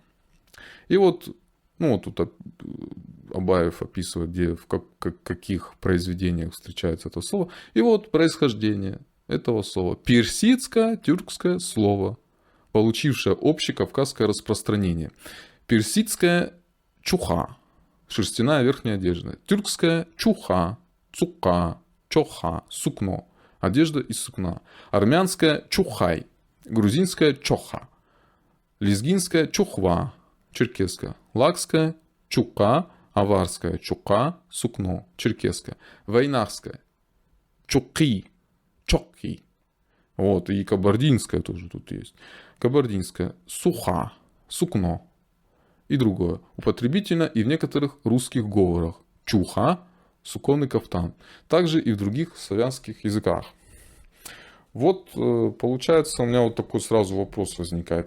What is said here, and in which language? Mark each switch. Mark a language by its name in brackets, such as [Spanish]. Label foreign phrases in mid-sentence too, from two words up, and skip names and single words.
[Russian] И вот, ну, вот тут Абаев описывает, где, в каких произведениях встречается это слово. И вот происхождение этого слова. Персидское тюркское слово, получившее общекавказское распространение. Персидское чуха, шерстяная верхняя одежда. Тюркское чуха, цука, чоха, сукно, одежда из сукна. Армянское чухай, грузинское чоха. Лезгинская чухва, черкесская. Лакская чука, аварская чука, сукно, черкесская. Войнахская чуки, чоки. Вот, и кабардинская тоже тут есть. Кабардинская суха, сукно. И другое. Употребительно и в некоторых русских говорах. Чуха, суконный кафтан. Также и в других славянских языках. Вот, получается, у меня вот такой сразу вопрос возникает.